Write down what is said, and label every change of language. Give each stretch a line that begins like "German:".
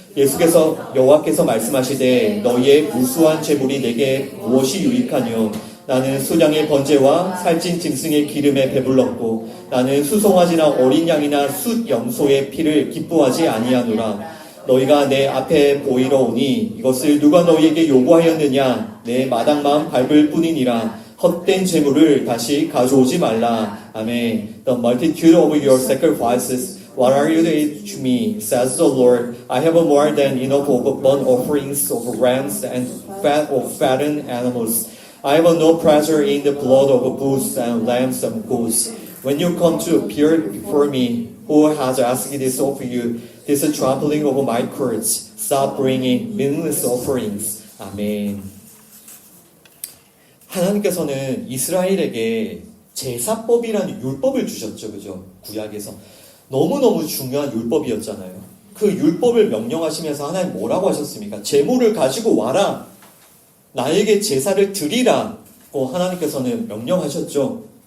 Korean: 예수께서 여호와께서 말씀하시되 너희의 무수한 재물이 내게 무엇이 유익하뇨 나는 수량의 번제와 살찐 짐승의 기름에 배불렀고 나는 수송아지나 어린 양이나 숫 염소의 피를 기뻐하지 아니하노라. 너희가 내 앞에 보이러 오니 이것을 누가 너희에게 요구하였느냐 내 마당만 밟을 뿐이니라. 헛된 재물을 다시 가져오지 말라. 아멘.
English: The multitude of your sacrifices, what are you to me, says the Lord. I have more than enough of burnt offerings of rams and fat of fattened animals. I have no pleasure in the blood of bulls and lambs and goats. When you come to appear before me, who has asked this of you? This is trampling over my courts. Stop bringing meaningless offerings.
Korean: 아멘. 하나님께서는 이스라엘에게 제사법이라는 율법을 주셨죠. 그죠? 구약에서. 너무너무 중요한 율법이었잖아요. 그 율법을 명령하시면서 하나님 뭐라고 하셨습니까? 제물을 가지고 와라. 나에게 제사를 드리라고 하나님께서는 명령하셨죠.